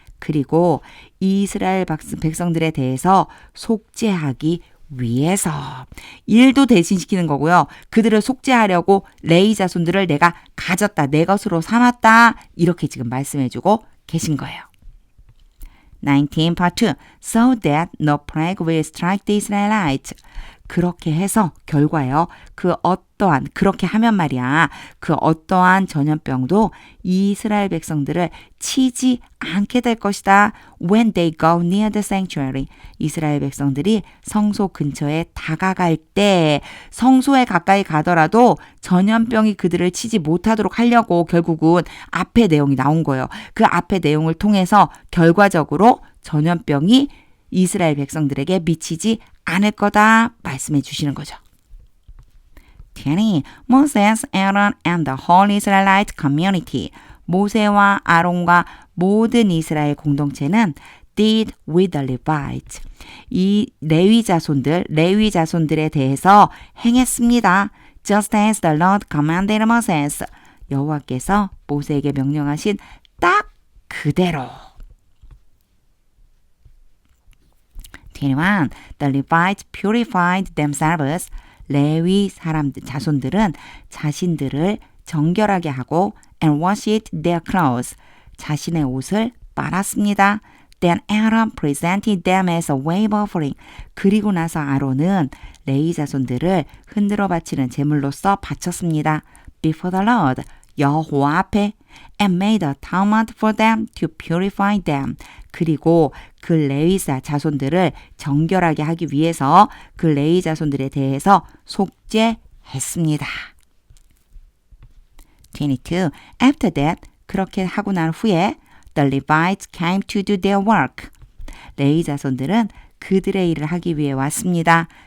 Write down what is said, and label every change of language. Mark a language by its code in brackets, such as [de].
[ko] 그리고 이스라엘 백성들에 대해서 속죄하기 위해서 일도 대신시키는 거고요. 그들을 속죄하려고 레위 자손들을 내가 가졌다, 내 것으로 삼았다 이렇게 지금 말씀해주고 계신 거예요. [en] 19 part 2 So that no plague will strike the Israelites. [ko] 그렇게 해서 결과요. 그렇게 하면 말이야. 그 어떠한 전염병도 이스라엘 백성들을 치지 않게 될 것이다. [en] When they go near the sanctuary. [ko] 이스라엘 백성들이 성소 근처에 다가갈 때 성소에 가까이 가더라도 전염병이 그들을 치지 못하도록 하려고 결국은 앞에 내용이 나온 거예요. 그 앞에 내용을 통해서 결과적으로 전염병이 이스라엘 백성들에게 미치지 않을 거다 말씀해 주시는 거죠. 20. [en] Moses, Aaron and the whole Israelite community. [ko] 모세와 아론과 모든 이스라엘 공동체는 [en] did with the Levites. [ko] 이 레위 자손들에 대해서 행했습니다. [en] Just as the Lord commanded Moses. [ko] 여호와께서 모세에게 명령하신 딱 그대로. 21. [en] The Levites purified themselves. [ko] 레위 자손들은 자신들을 정결하게 하고 [en] and washed their clothes. [ko] 자신의 옷을 빨았습니다. [en] Then Aaron presented them as a wave offering. [ko] 그리고 나서 아론은 레위 자손들을 흔들어 바치는 제물로서 바쳤습니다. [en] Before the Lord. [ko] 여호와 앞에 [en] and made atonement for them to purify them. [ko] 그리고 그 레위 자손들을 정결하게 하기 위해서 그 레위 자손들에 대해서 속죄했습니다. 22. [en] After that, [ko] 그렇게 하고 난 후에 [en] the Levites came to do their work. [ko] 레위 자손들은 그들의 일을 하기 위해 왔습니다.